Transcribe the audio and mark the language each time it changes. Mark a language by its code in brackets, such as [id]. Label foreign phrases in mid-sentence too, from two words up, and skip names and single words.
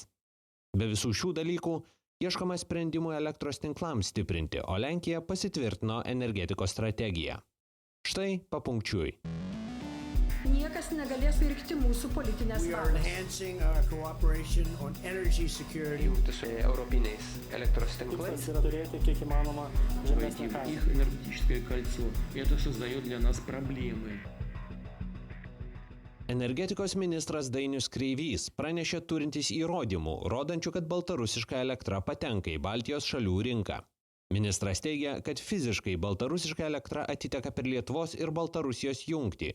[lt] Be visų šių dalykų ieškoma sprendimų elektros tinklams stiprinti, o Lenkija pasitvirtino energetikos strategiją. Štai papunkčiui. Niekas negalės pirkti mūsų politinės valios. Jungtis su europiniais elektros tinklais. Yra turėti kiek įmanoma žemesnį kainą. [ru] Их энергетическое кольцо. Это создает для нас проблемы. [lt] Energetikos ministras Dainius Kreivys pranešė turintis įrodymų, rodančių, kad baltarusiška elektra patenka į Baltijos šalių rinką. Ministras teigia, kad fiziškai baltarusiška elektra atiteka per Lietuvos ir Baltarusijos jungtį.